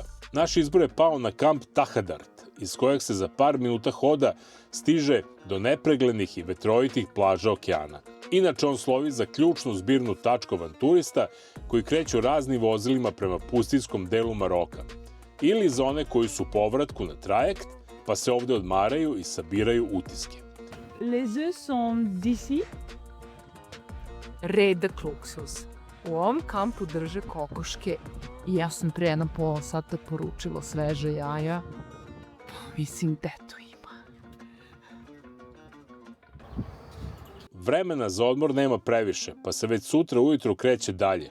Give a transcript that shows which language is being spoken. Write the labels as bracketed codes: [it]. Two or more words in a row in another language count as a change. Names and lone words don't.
[sr] Naš izbor je pao na kamp Tahadart, iz kojeg se za par minuta hoda stiže do nepreglednih i vetrovitih plaža okeana. Inače, on slovi za ključnu zbirnu tačku avanturista koji kreću raznim vozilima prema pustinskom delu Maroka, ili za one koji su u povratku na trajekt, pa se ovde odmaraju i sabiraju utiske. [fr] Les œufs sont d'ici. [sr] Redak luksuz. U ovom kampu drže kokoške i ja sam pre 1,5 sata poručila sveže jaja. Mislim, gde to ima? Vremena za odmor nema previše, pa se već sutra ujutro kreće dalje.